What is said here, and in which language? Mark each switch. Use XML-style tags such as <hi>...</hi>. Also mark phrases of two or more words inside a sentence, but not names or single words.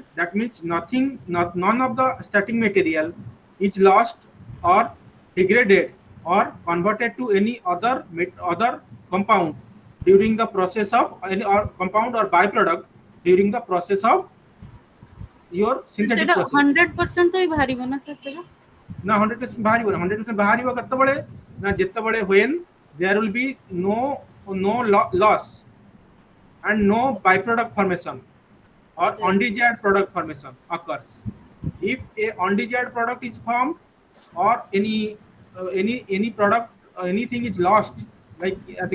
<en>That means none of the starting material is lost or degraded or converted to any other compound during the process of any or compound or byproduct during the process of your synthetic</en> <or>ସେଟା</or> <en>process.</en> <or>100% ତ ହିଁ ବାହାରିବ ନା sir ସେଟା? ନା 100% ବାହାରିବ, 100% ବାହାରିବ କେତେବେଳେ ନା ଯେତେବେଳେ</or> <en>when there will be no loss and no byproduct formation or Sir, undesired product formation occurs. If a undesired product is formed or any product anything is lost, like as a</en>